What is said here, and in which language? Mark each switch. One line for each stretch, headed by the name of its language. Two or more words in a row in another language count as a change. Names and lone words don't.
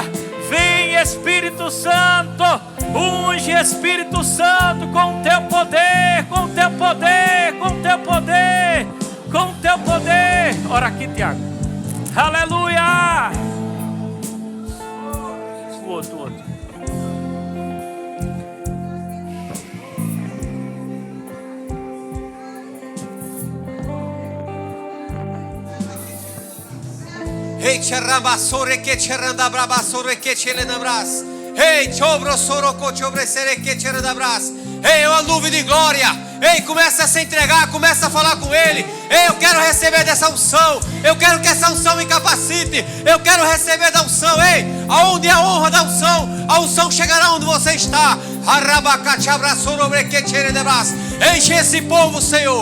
Portuguese: Vem, Espírito Santo, unge, Espírito Santo, com o teu poder, com o teu poder, com o teu poder, com o teu poder. Ora aqui, Tiago. Aleluia. O outro. Ei, cherrabassore que cheranda brabassore que chelenabras. Ei, chobro soro cochobresere que cheradabras. Ei, uma nuvem de glória. Ei, começa a se entregar, começa a falar com Ele. Ei, eu quero receber dessa unção. Eu quero que essa unção me capacite. Eu quero receber da unção. Ei, aonde é a honra da unção? A unção chegará onde você está. Enche esse povo, Senhor.